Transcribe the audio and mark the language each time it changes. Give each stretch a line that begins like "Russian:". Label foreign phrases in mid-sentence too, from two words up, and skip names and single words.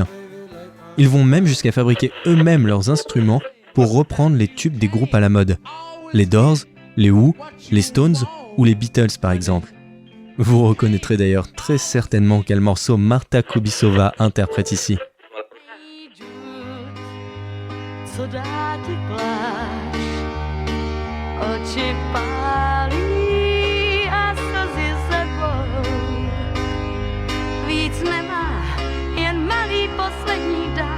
French: Ils vont même jusqu'à fabriquer eux-mêmes leurs instruments pour reprendre les tubes des groupes à la mode. Les Doors, les Who, les Stones ou les Beatles par exemple. Vous reconnaîtrez d'ailleurs très certainement quel morceau Marta Kubisová interprète ici.
Czech: Co dá ti pláž, oči pálí a slzy sebou. Víc nemá, jen malý poslední dár.